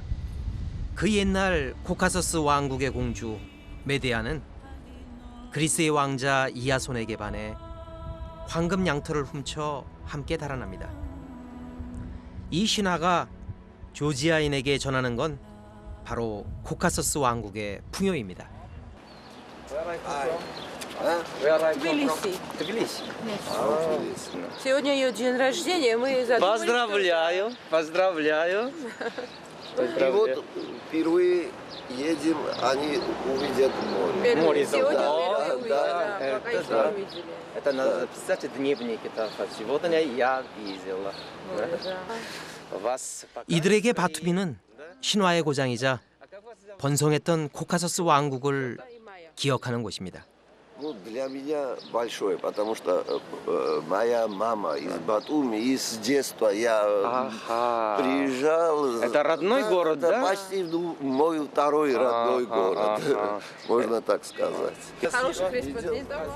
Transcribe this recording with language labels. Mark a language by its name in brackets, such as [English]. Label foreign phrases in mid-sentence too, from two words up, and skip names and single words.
[Korean] 그 옛날 코카서스 왕국의 공주 메데아는 그리스의 왕자 이아손에게 반해 황금 양털을 훔쳐 함께 달아납니다. 이 신화가 조지아인에게 전하는 건 바로 코카서스 왕국의 풍요입니다. [Russian] Тбилиси. Сегодня ее день рождения, мы задумали... Поздравляю, поздравляю. И вот впервые едем, они увидят море. Море, Сегодня да. впервые увидели, Да, да, пока еще да. не видели. Это надо писать в дневнике. Сегодня я видела. Море, да. Вас [Korean] 이들에게 바투비는 신화의 고장이자 번성했던 코카서스 왕국을 기억하는 곳입니다. [Russian] Ну, для меня большое, потому что моя мама из Батуми, и с детства я приезжал. Это родной город, да? Почти мой второй родной город, можно так сказать. Хороших республик давно.